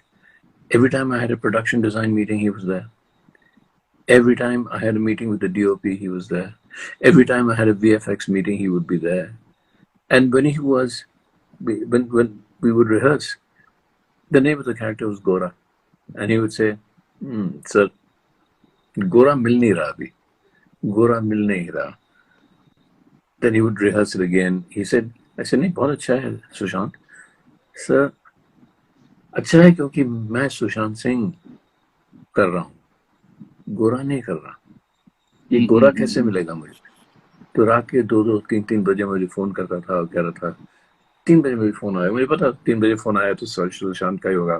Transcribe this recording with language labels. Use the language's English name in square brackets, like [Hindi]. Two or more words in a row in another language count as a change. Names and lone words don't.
[English] Every time I had a production design meeting, he was there. Every time I had a meeting with the DOP, he was there. Every time I had a VFX meeting, he would be there. And when we would rehearse, the name of the character was Gora. And he would say, sir, [Hindi] गोरा मिल नहीं रहा अभी. गोरा मिल नहीं रहा. [English] Then he would rehearse it again. He said, I said, [Hindi] नहीं बहुत अच्छा है सुशांत. सर अच्छा है क्योंकि मैं सुशांत सिंह कर रहा हूँ, गोरा नहीं कर रहा. ये गोरा कैसे मिलेगा मुझे? तो रात के 2-2, 3-3 बजे मुझे फोन करता था और कह रहा था, 3 बजे मुझे फोन आया, मुझे पता 3 बजे फोन आया तो सुशांत का ही होगा.